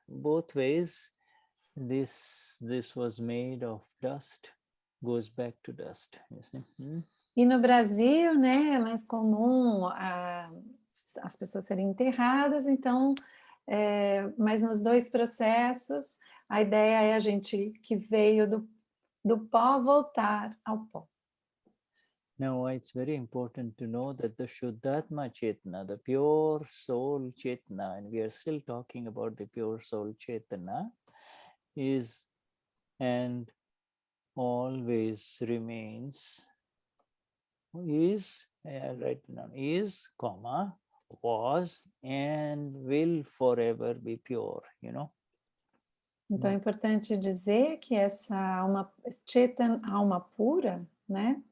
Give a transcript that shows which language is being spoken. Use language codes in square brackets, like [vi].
[en] Both ways, this was made of dust, goes back to dust. You see? [pt] E no Brasil, né, é mais comum as pessoas serem enterradas, então, mas nos dois processos, a ideia é a gente que veio do pó voltar ao pó. [en] Now, it's very important to know that the Shuddhatma Chetna, the pure soul Chetna, and we are still talking about the pure soul Chetana, is and always remains, is, right now, is, comma, was, and will forever be pure, you know. [pt] Então, é importante dizer que essa alma, Chetan, alma pura, né?